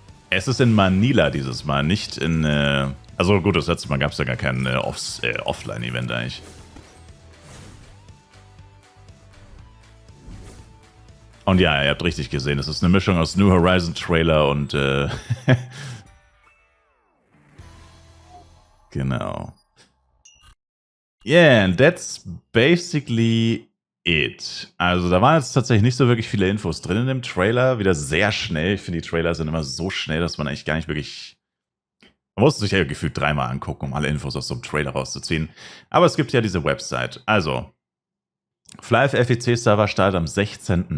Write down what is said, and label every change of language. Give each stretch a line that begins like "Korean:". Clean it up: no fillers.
German: Es ist in Manila dieses Mal, nicht in, also gut, das letzte Mal gab es ja gar kein Offline-Event eigentlich. Und ja, ihr habt richtig gesehen, es ist eine Mischung aus New Horizon Trailer und, genau.
English: Yeah, and that's basically it.
German: Also da waren jetzt tatsächlich nicht so wirklich viele Infos drin in dem Trailer. Wieder sehr schnell. Ich finde, die Trailer sind immer so schnell, dass man eigentlich gar nicht wirklich... Man muss sich ja gefühlt dreimal angucken, um alle Infos aus so einem Trailer rauszuziehen. Aber es gibt ja diese Website. Also, Flive FEC Server startet am 16.